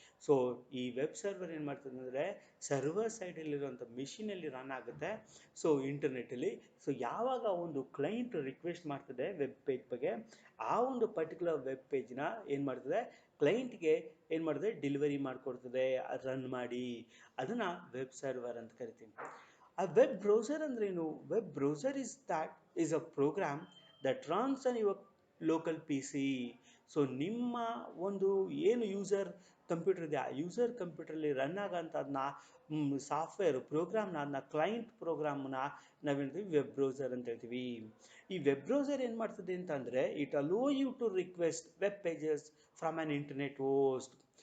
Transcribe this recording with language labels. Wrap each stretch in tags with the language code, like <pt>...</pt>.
<kn>So ಈ web server ಏನು ಮಾಡ್ತದೆ ಅಂದರೆ ಸರ್ವರ್ ಸೈಡಲ್ಲಿರುವಂಥ ಮಿಷಿನಲ್ಲಿ ರನ್ ಆಗುತ್ತೆ, ಸೊ ಇಂಟರ್ನೆಟ್ಟಲ್ಲಿ. ಸೊ ಯಾವಾಗ ಒಂದು ಕ್ಲೈಂಟ್ ರಿಕ್ವೆಸ್ಟ್ ಮಾಡ್ತದೆ ವೆಬ್ ಪೇಜ್ ಬಗ್ಗೆ, ಆ ಒಂದು ಪರ್ಟಿಕ್ಯುಲರ್ ವೆಬ್ ಪೇಜ್ನ ಏನು ಮಾಡ್ತದೆ, ಕ್ಲೈಂಟ್ಗೆ ಏನು ಮಾಡ್ತದೆ, ಡೆಲಿವರಿ ಮಾಡಿಕೊಡ್ತದೆ, ರನ್ ಮಾಡಿ. ಅದನ್ನು ವೆಬ್ ಸರ್ವರ್ ಅಂತ ಕರಿತೀವಿ. ಆ ವೆಬ್ ಬ್ರೌಸರ್ ಅಂದ್ರೇನು,</kn> <en>Web browser is a program that runs on your local PC.</en> <kn>So ನಿಮ್ಮ ಒಂದು ಏನು ಯೂಸರ್ ಕಂಪ್ಯೂಟರ್ ಇದೆ ಆ ಯೂಸರ್ ಕಂಪ್ಯೂಟರಲ್ಲಿ ರನ್ ಆಗೋಂಥದ್ದನ್ನ ಸಾಫ್ಟ್ವೇರ್ ಪ್ರೋಗ್ರಾಮ್ನ, ಅದನ್ನ ಕ್ಲೈಂಟ್ ಪ್ರೋಗ್ರಾಮ್ನ ನಾವೇಳ್ತೀವಿ ವೆಬ್ ಬ್ರೌಸರ್ ಅಂತ ಹೇಳ್ತೀವಿ. ಈ ವೆಬ್ ಬ್ರೌಸರ್ ಏನು ಮಾಡ್ತದೆ ಅಂತಂದರೆ</kn> <en>It allow you to request web pages from an internet host.</en>